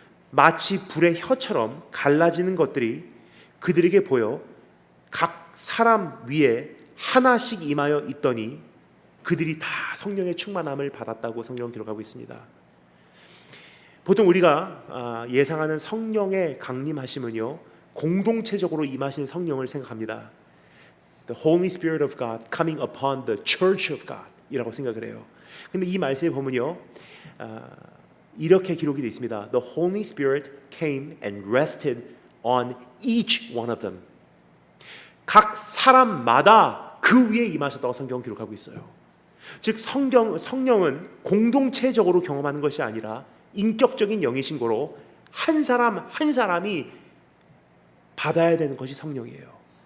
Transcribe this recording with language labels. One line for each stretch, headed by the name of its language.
Korean: 마치 불의 혀처럼 갈라지는 것들이 그들에게 보여 각 사람 위에 하나씩 임하여 있더니 그들이 다 성령의 충만함을 받았다고 성경은 기록하고 있습니다. 보통 우리가 예상하는 성령의 강림하심은요, 공동체적으로 임하신 성령을 생각합니다.
English: The Holy Spirit of God coming upon the Church of God
Korean: 이라고 생각을 해요. 근데 이 말씀에 보면요, 이렇게 기록이 되어 있습니다.
English: The Holy Spirit came and rested on each one of them.
Korean: 각 사람마다 그 위에 임하셨다고 성경은 기록하고 있어요. 즉 성령은 공동체적으로 경험하는 것이 아니라 인격적인 영이신 거로 한 사람 한 사람이 받아야 되는 것이 성령이에요.